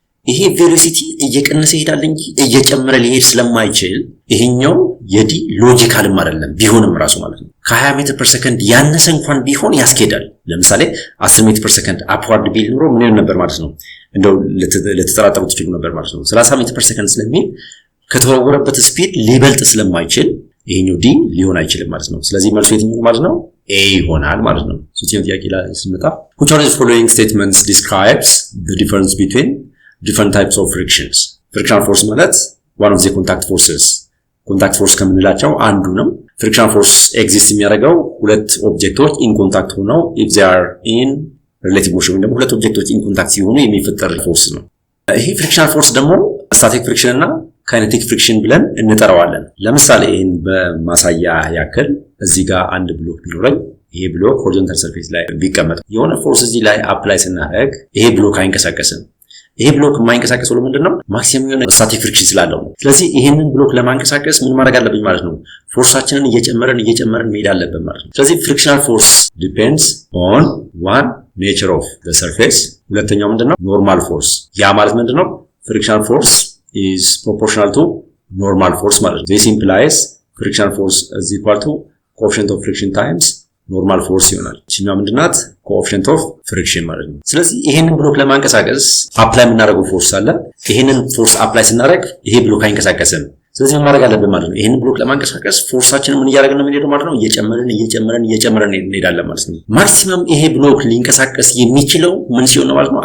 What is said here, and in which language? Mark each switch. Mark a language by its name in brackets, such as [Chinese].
[Amharic] ይሄ ቬሎሲቲ እየቀነሰ ይሄዳል እንጂ እየጨመረ ሊሄድ ስለማይችል ይሄኛው የዲ ሎጂካልም አይደለም ቢሆንም ራሱ ማለት ነው። ከ20 ሜትር ፐር ሰከንድ ያነሰ እንኳን ቢሆን ያስኬዳል። ለምሳሌ 10 ሜትር ፐር ሰከንድ አፕዋርድ ቢል ኖሮ ምን ይሆን ነበር ማለት ነው? እንደው ለተጠራጠሩ ትችሉ ነበር ማለት ነው። 30 ሜትር ፐር ሰከንድ ስለሚል ከተወረወረበት ስፒድ ሊበልጥ ስለማይችል ይሄኛው ዲ ሊሆን አይችልም ማለት ነው። ስለዚህ መልሱ የትኛው ማለት ነው? ኤ ይሆናል ማለት ነው። ሶስተኛው ጥያቄ ላይ ስንመጣ [English] which one of the following statements describes the difference between different types of frictions? [Amharic] friction force ማለት [English] one of the contact forces [Amharic] ኮንታክት ፎርስ ከምንላቸው አንዱ ነው። ፍሪክሽን ፎርስ ኤግዚስት የሚያደርገው ሁለት ኦብጀክቶች ኢን ኮንታክት ሆነው [English] if they are in relative motion [Amharic] ወይም ደግሞ ሁለት ኦብጀክቶች ኢን ኮንታክት ሲሆኑ የሚፈጠር ፎርስ ነው። ይሄ ፍሪክሽን ፎርስ ደግሞ ስታቲክ ፍሪክሽን እና ካይኔቲክ ፍሪክሽን ብለን እንጠራዋለን። ለምሳሌ ይሄን በማሳያ ያክል እዚህ ጋር አንድ ብሎክ ቢኖረኝ ይሄ ብሎክ ሆሪዞንታል ሰርፌስ ላይ ቢቀመጥ የሆነ ፎርስ እዚህ ላይ አፕላይ ስናደርግ ይሄ ብሎክ አይንቀሳቀስም። ይሄ ብሎክ የማይንቀሳቀሰው ለምንድነው? ማክሲመም የሆነ ስታቲክ ፍሪክሽን ስላለው ነው። ስለዚህ ይሄንን ብሎክ ለማንቀሳቀስ ምን ማድረግ አለብኝ ማለት ነው? ፎርሳችንን እየጨመረን መሄድ አለብን ማለት ነው። ስለዚህ ፍሪክሽናል ፎርስ ዲፔንድስ ኦን [English] one nature of the surface [Amharic] ሁለተኛው ምንድነው? ኖርማል ፎርስ። ያ ማለት ምንድነው? ፍሪክሽናል ፎርስ [English] is proportional to normal force [Amharic] ማለት ነው። [English] this implies friction force is equal to coefficient of friction times [Amharic] ኖርማል ፎርስ ይሆናል። እቺኛዋ ምንድናት? ኮኤፊሽንት ኦፍ ፍሪክሽን ማለት ነው። ስለዚህ ይሄንን ብሎክ ለማንቀሳቀስ አፕላይ የምናደርገው ፎርስ አለ። ይሄንን ፎርስ አፕላይ ስናደርግ ይሄ ብሎክ አይንቀሳቀስም። ስለዚህ ምን ማድረግ አለብን ማለት ነው? ይሄንን ብሎክ ለማንቀሳቀስ ፎርሳችንን ምን እያደረግን ነው የምንሄደው ማለት ነው? እየጨመረን እንሄዳለን ማለት ነው። ማክሲመም ይሄ ብሎክ ሊንቀሳቀስ የሚችለው ምን ሲሆን ነው ማለት ነው?